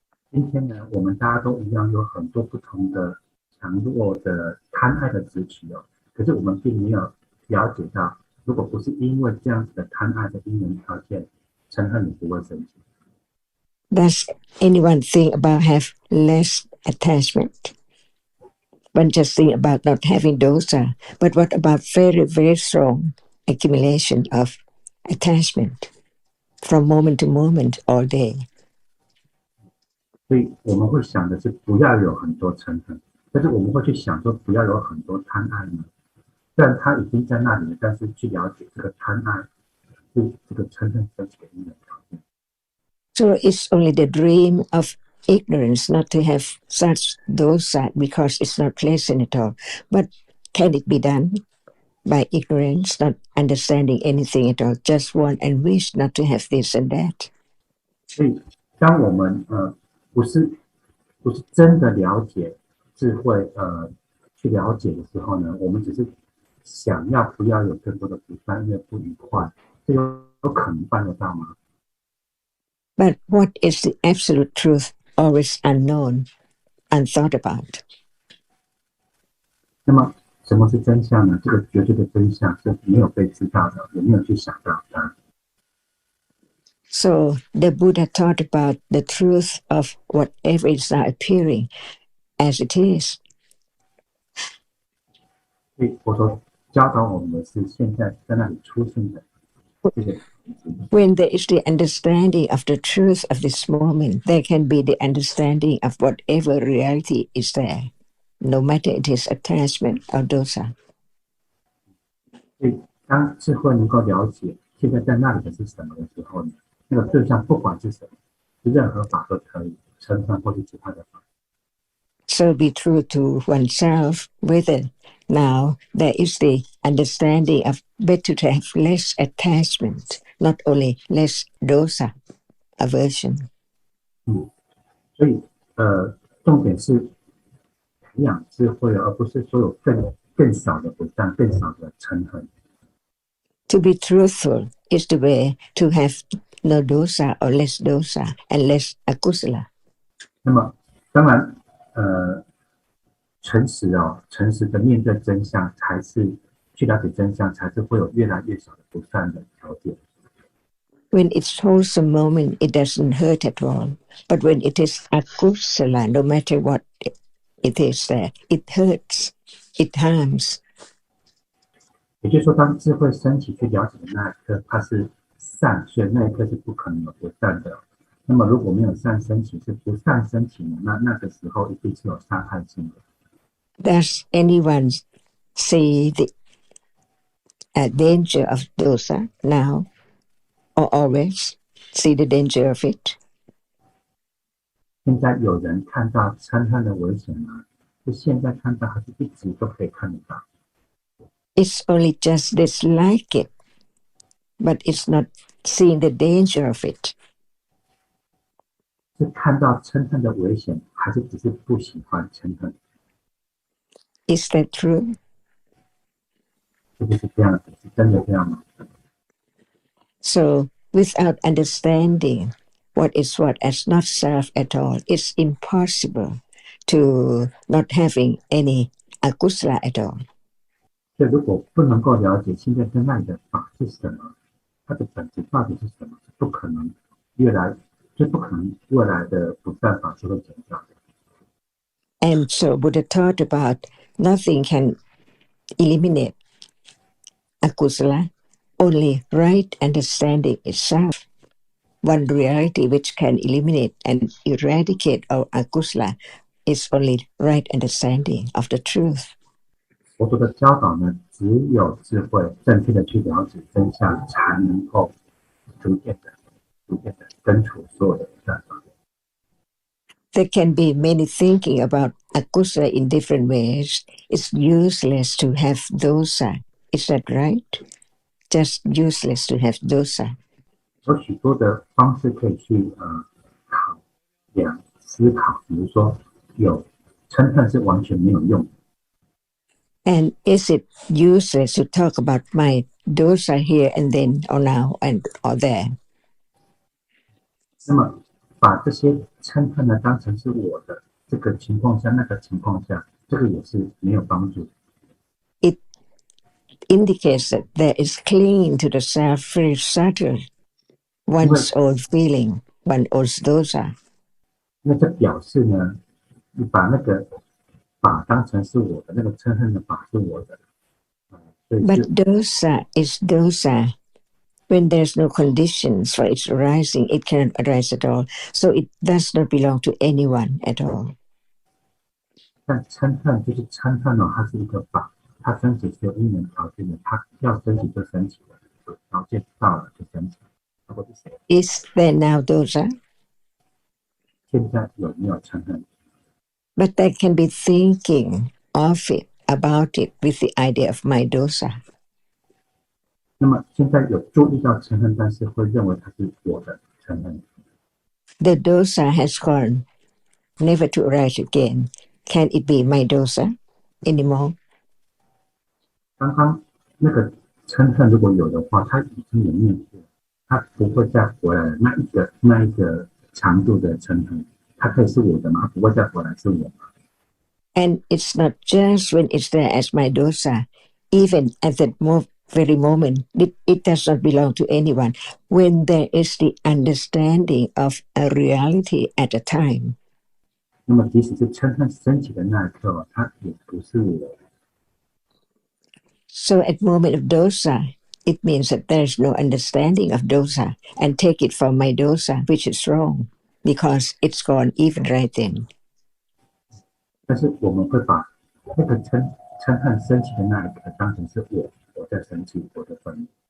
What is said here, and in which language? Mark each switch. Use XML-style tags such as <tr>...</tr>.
<zh>今天呢，我们大家都一样有很多不同的强弱的贪爱的执取哦，可是我们并没有了解到，如果不是因为这样子的贪爱的因缘条件，嗔恨也不会升起。</zh> <en>Does anyone think about have less attachment? One just think about not having dosa, but what about very, very strong accumulation of attachment from moment to moment all day?</en> <zh>所以我们会想的是不要有很多嗔恨，但是我们会去想说不要有很多贪爱呢。虽然它已经在那里了，但是去了解这个贪爱是这个嗔恨升起的因缘条件。</zh> <en>So it's only the dream of ignorance not to have such dosa because it's not pleasant at all. But can it be done by ignorance, not understanding anything at all, just want and wish not to have this and that?</en> <zh>所以，当我们不是真的了解智慧去了解的时候呢，我们只是想要不要有更多的不善，因为不愉快，这有可能办得到吗？</zh> <en>But what is the absolute truth always unknown, unthought about?</en> <zh>那么，什么是真相呢？这个绝对的真相是没有被知道的，也没有去想到它。</zh> <en>So the Buddha taught about the truth of whatever is now appearing as it is.</en> <zh>所以佛陀教导我们的是现在在那里出现的这个。</zh> <en>When there is the understanding of the truth of this moment, there can be the understanding of whatever reality is there, no matter it is attachment or dosa.</en> <zh>所以，当智慧能够了解现在在那里的是什么的时候呢，那个对象不管是什么，任何法都可以，嗔恨或是其他的法。</zh> <en>So be true to oneself, whether now there is the understanding of better to have less attachment, not only less dosa, aversion.</en> <zh>所以重点是培养智慧，而不是说有更少的不善，更少的嗔恨。</zh> <en>To be truthful is the way to have no dosa or less dosa and less akusala.</en> <zh>那么，当然，诚实的面对真相，才是去了解真相，才是会有越来越少的不善的条件。</zh> <en>When it's wholesome moment, it doesn't hurt at all. But when it is akusala, no matter what it is there, it hurts, it harms.</en> <zh>也就是说，当智慧升起去了解的那一刻，它是善，所以那一刻是不可能有不善的。那么如果没有善升起，是不善升起呢？那个时候一定是有伤害性的。</zh> <en>Does anyone see the danger of dosa now or always see the danger of it?</en> <zh>现在有人看到嗔恨的危险吗？是现在看到，还是一直都可以看得到？</zh> <en>It's only just dislike it, but it's not seeing the danger of it.</en> <zh>是看到嗔恨的危险，还是只是不喜欢嗔恨？</zh> <en>Is that true?</en> <zh>是不是这样子？是真的这样吗？</zh> <en>So, without understanding what is what as not self at all, it's impossible to not having any akusala at all.</en> <zh>所以如果不能够了解现在跟那里的法是什么，它的本质到底是什么，是不可能未来的不善法就会减少的。</zh> <en>And so Buddha taught about nothing can eliminate akusala, only right understanding itself. One reality which can eliminate and eradicate our akusala is only right understanding of the truth.</en> <zh>佛陀的教导呢，只有智慧正确的去了解真相，才能够逐渐的根除所有的不善法。</zh> <en>There can be many thinking about akusala in different ways. It's useless to have dosa. Is that right? Just useless to have dosa.</en> <zh>有许多的方式可以去考量思考，比如说有嗔恨是完全没有用的。</zh> <en>And is it useless to talk about my dosa here and then or now and or there?</en> <zh>那么把这些嗔恨呢当成是我的这个情况下，那个情况下，这个也是没有帮助。</zh> <en>It indicates that there is clinging to the self very subtle, one's own feeling, one's own dosa.</en> <zh>那这表示呢，你把那个法当成是我的，那个嗔恨的法是我的。所以</zh> <en>But</en> <zh>是</zh> <en>dosa is dosa. When there's no conditions for its arising, it cannot arise at all. So it does not belong to anyone at all.</en> <zh>但嗔恨就是嗔恨哦，它是一个法，它升起是有因缘条件的，它要升起就升起了，有条件到了就升起了。如果是谁</zh> <en>Is there now dosa?</en> <zh>现在有没有嗔恨？</zh> <en>But there can be thinking of it, about it, with the idea of my dosa.</en> <zh>那么现在有注意到嗔恨，但是会认为它是我的嗔恨。</zh> <en>The dosa has gone, never to arise again. Can it be my dosa anymore?</en> <zh>刚刚那个嗔恨如果有的话，它已经有灭去了，它不会再回来了。那一个强度的嗔恨，它可以是我的吗？它不会再回来是我吗？</zh> <en>And it's not just when it's there as my dosa. Even at that very moment, it does not belong to anyone. When there is the understanding of a reality at a time.</en> <zh>那么即使是嗔恨升起的那一刻，它也不是我。</zh> <en>So at moment of dosa, it means that there is no understanding of dosa, and take it for my dosa, which is wrong, because it's gone even right then.</en> <zh>但是我们会把那个嗔恨升起的那一刻当成是我在生气，我的愤怒。</zh>